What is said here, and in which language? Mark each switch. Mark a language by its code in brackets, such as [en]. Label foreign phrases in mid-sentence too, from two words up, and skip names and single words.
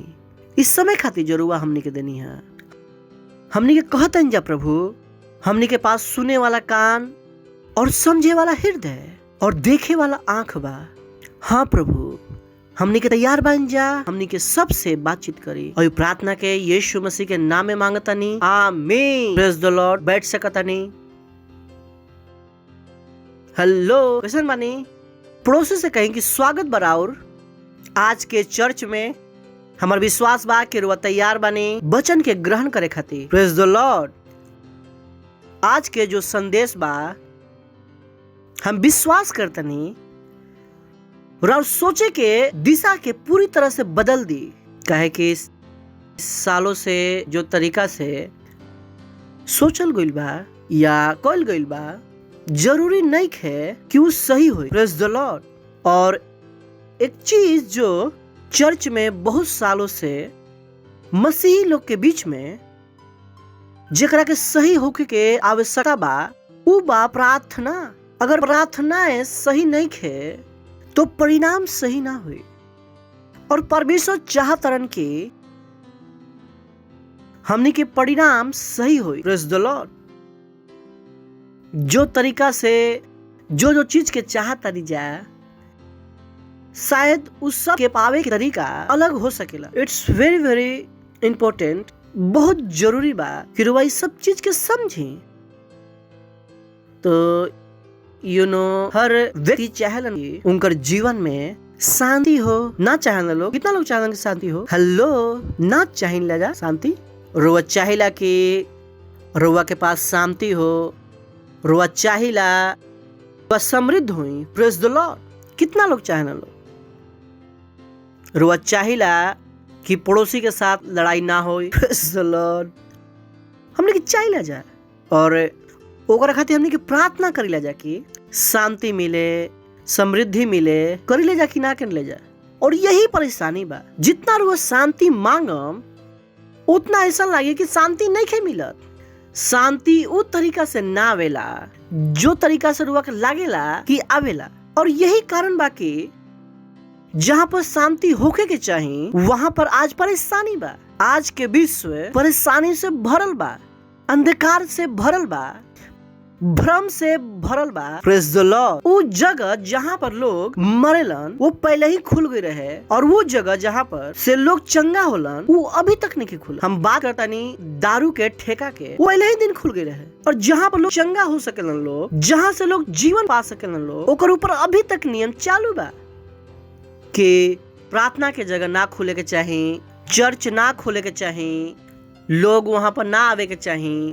[bho] इस समय खातिर जरूर हमने के देनी है। हमने के कहतन जा प्रभु, हमने के पास सुने वाला कान और समझे वाला हृदय और देखे वाला आंख बा। हाँ प्रभु, हमने के तैयार बन जा, हमने के सबसे बातचीत करी और प्रार्थना के यीशु मसीह के नाम में मांगतानी, आमीन। [en] Praise the Lord. [bho] बैठ सकतानी। हेलो, कैसन बानी? पड़ोसी से कहें कि स्वागत बराउर आज के चर्च में। हमार विश्वास बा कि रुआ तैयार बानी वचन के ग्रहण करे खातिर। [en] Praise the Lord. [bho] आज के जो संदेश बा हम विश्वास करतनी और सोचे के दिशा के पूरी तरह से बदल दी। कहे कि सालों से जो तरीका से सोचल गइल बा या कइल गइल बा जरूरी नहीं है कि वो सही हो। [en] Praise the Lord. [bho] और एक चीज जो चर्च में बहुत सालों से मसीही लोग के बीच में जेकरा के सही होके के आवश्यकता बा, उ बा प्रार्थना। अगर प्रार्थनाएं सही नहीं खे तो परिणाम सही ना हुई। और परमेश्वर चाहतरन के हमनी के परिणाम सही हुई। [en] Praise the Lord. [bho] जो तरीका से जो चीज के चाहतनी जाए, शायद उस सब के पावे के तरीका अलग हो सकेला। [en] It's very very important, [bho] बहुत जरूरी बा कि रुआ सब चीज के समझी। तो हर व्यक्ति चाहेलन कि उनकर जीवन में शांति हो। ना चाहेला लोग, कितना लोग चाहेलन कि शांति हो? हेलो, ना चाहिए जा शांति। रुआ चाहिला कि रुआ के पास शांति हो, रुआ चाहिला रुआ समृद्ध हुई। [en] Praise the Lord. [bho] कितना लोग चाहेला लोग? रुआ चाहिला कि पड़ोसी के साथ लड़ाई ना हो। [en] Praise the Lord. [bho] हमने की चाहिला जा और ओकरा खातिर हमने की प्रार्थना करीला जा कि शांति मिले, समृद्धि मिले, करीले जा कि ना करीले जा। और यही परेशानी बा, जितना रुआ शांति मांगम उतना ऐसा लगे कि शांति नहीं खे मिलत। शांति वो तरीका से ना आवेला जो तरीका से रुआ के लागेला कि आवेला। और यही कारण बा कि जहाँ पर शांति होके के चाहिए वहां पर आज परेशानी बा। आज के विश्व परेशानी से भरल बा, अंधकार से भरल बा, भ्रम से भरल बा। [en] Praise the Lord. [bho] वो जगह जहाँ पर लोग मरेलन वो पहले ही खुल गई रहे, और वो जगह जहाँ पर से लोग चंगा होलन वो अभी तक नहीं खुला। हम बात करता नहीं दारू के ठेका के, वो पहले ही दिन खुल गई रहे। और जहाँ पर लोग चंगा हो सकेलन लोग, जहाँ से लोग जीवन पा सकेलन लोग, ओकर ऊपर अभी तक नियम चालू बा कि प्रार्थना के जगह ना खुले के चाहिए, चर्च ना खुले के चाहिए, लोग वहां पर ना आवे के चाहिए।